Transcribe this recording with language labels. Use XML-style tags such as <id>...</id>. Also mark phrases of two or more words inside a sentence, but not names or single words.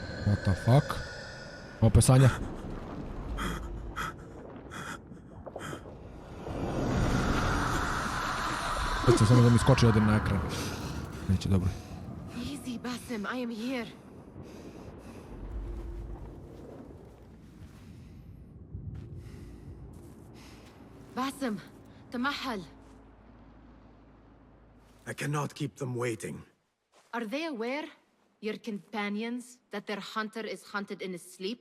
<en>What the fuck?</en> <hr>Opet Sanja. Neće samo da mi skoči odem na ekran. Neće, dobro.</hr> <en>Easy, Basim, I am here. Basim, Tamahal. I cannot keep them waiting. Are they aware, your companions, that their hunter is hunted in his sleep?</en>